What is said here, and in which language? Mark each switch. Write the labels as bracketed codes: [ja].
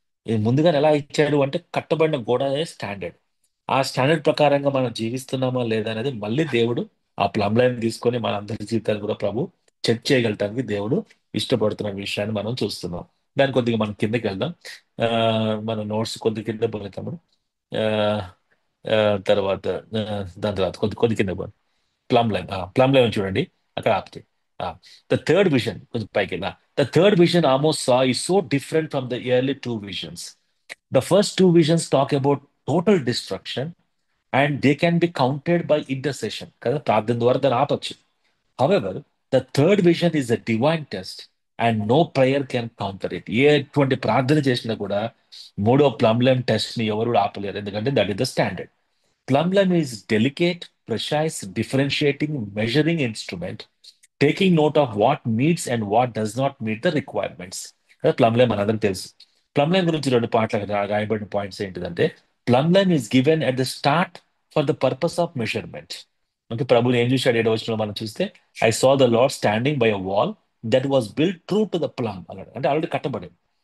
[te] ఈ ముందుగానే ఎలా ఇచ్చాడు అంటే, కట్టబడిన గోడ స్టాండర్డ్. ఆ స్టాండర్డ్ ప్రకారంగా మనం జీవిస్తున్నామా లేదా అనేది మళ్ళీ దేవుడు ఆ ప్లమ్ లైన్ తీసుకొని మన అందరి జీవితాలు కూడా ప్రభు చెక్ చేయగలటానికి దేవుడు ఇష్టపడుతున్న విషయాన్ని మనం చూస్తున్నాం. దాని కొద్దిగా మనం కిందకి వెళ్దాం. ఆ, మన నోట్స్ కొద్ది కింద పోతాము. ఆ, ఆ, తర్వాత దాని తర్వాత కొద్ది కొద్ది కింద పోయి ప్లమ్ లైన్ చూడండి, అక్కడ ఆపితే [en] the third vision [te] కొంచెం పైకి వెళ్దా. [en] The third vision almost saw is so different from the early two visions. The first two visions talk about total destruction and they can be countered by intercession [te] కదా, ప్రార్థన ద్వారా దాన్ని ఆపచ్చు. [en] However the third vision is a divine test and no prayer can counter it. [te] ఎటువంటి ప్రార్థన చేసినా కూడా మూడో ప్లమ్ టెస్ట్ ని ఎవరు కూడా ఆపలేరు, ఎందుకంటే [en] That is the standard. Plumblime is delicate, precise, differentiating, measuring instrument, taking note of what meets and what does not meet the requirements. [te] ప్లమ్లైన్ మనందరం తెలుసు. ప్లమ్లైన్ గురించి రెండు పాటలు రాయబడిన పాయింట్స్ ఏంటిదంటే, [en] Plumb line is given at the start for the purpose of measurement. [te] అంటే ప్రభుని ఏం చూశాడు 7వ వచనంలో మనం చూస్తే, [en] I saw the Lord standing by a wall that was built true to the plumb [te] అన్నాడు. అంటే ఆల్రెడీ కట్టబడింది.